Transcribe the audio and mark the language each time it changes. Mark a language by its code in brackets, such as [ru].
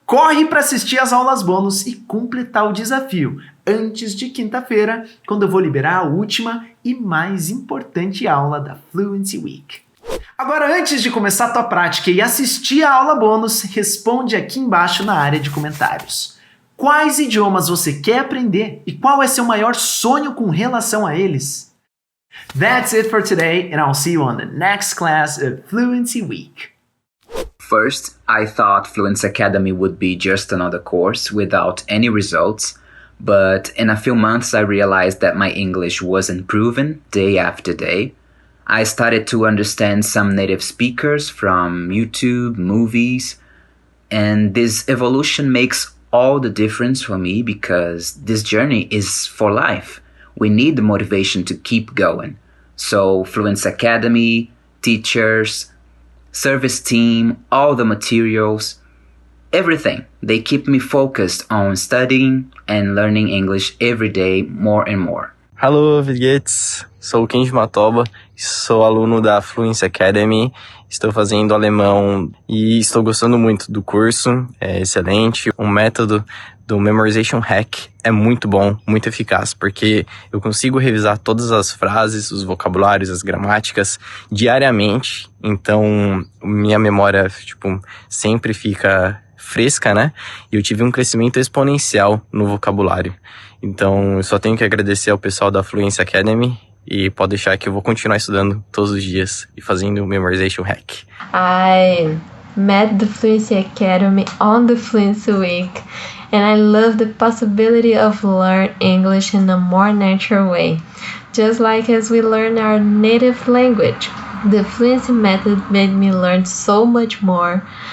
[pt] Corre para assistir às aulas bônus e completar o desafio antes de quinta-feira, quando eu vou liberar a última e mais importante aula da Fluency Week. Agora, antes de começar a tua prática e assistir a aula bônus, responde aqui embaixo na área de comentários. Quais idiomas você quer aprender e qual é seu maior sonho com relação a eles? [en] That's it for today, and I'll see you on the next class of Fluency Week. First, I thought Fluency Academy would be just another course without any results, but in a few months I realized that my English was improving day after day. I started to understand some native speakers from YouTube, movies, and this evolution makes all the difference for me because this journey is for life. We need the motivation to keep going. So Fluency Academy, teachers, service team, all the materials, everything. They keep me focused on studying and learning English every day more and more. Hello, Vilguetes. [pt] Sou o Kenji Matoba, sou aluno da Fluency Academy, estou fazendo alemão e estou gostando muito do curso, é excelente. O método do Memorization Hack é muito bom, muito eficaz, porque eu consigo revisar todas as frases, os vocabulários, as gramáticas diariamente, então minha memória, sempre fica fresca, né? E eu tive um crescimento exponencial no vocabulário. Então, eu só tenho que agradecer ao pessoal da Fluency Academy e pode deixar que eu vou continuar estudando todos os dias e fazendo o Memorization Hack. [en] I met the Fluency Academy on the Fluency Week and I love the possibility of learn English in a more natural way, just like as we learn our native language. The Fluency method made me learn so much more.